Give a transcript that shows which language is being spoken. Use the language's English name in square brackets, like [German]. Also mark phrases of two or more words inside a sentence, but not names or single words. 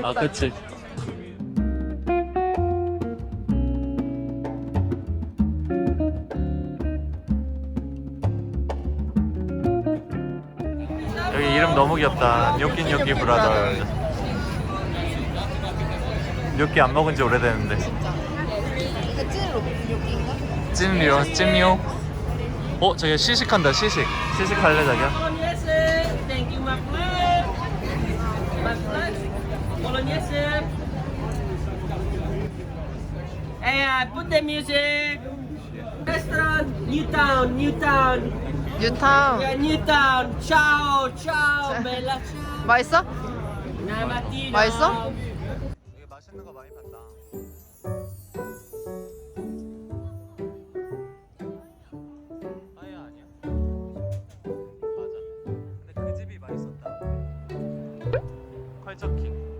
[Korean] 아, 그치. 여기 이름 너무 귀엽다. 뇨끼 브라더. 뇨끼 안 먹은 지 오래됐는데. 이거 찐으로 여기인가? 찐요? 저기 시식한다. 시식 할래 자기야? [English] Bolognese, thank you, my friend. My friend. Bolognese. Hey, put the music. Restaurant, Newtown. [Korean] 뉴타운. [English] Yeah, Newtown. [Italian] Ciao, bella ciao. [Korean] 맛있어? [Italian] Buona mattina. [Korean] 맛있어? 되게 맛있는 거 많이 봤다. 아니야. 맞아. 근데 그 집이 맛있었다. 컬처킹.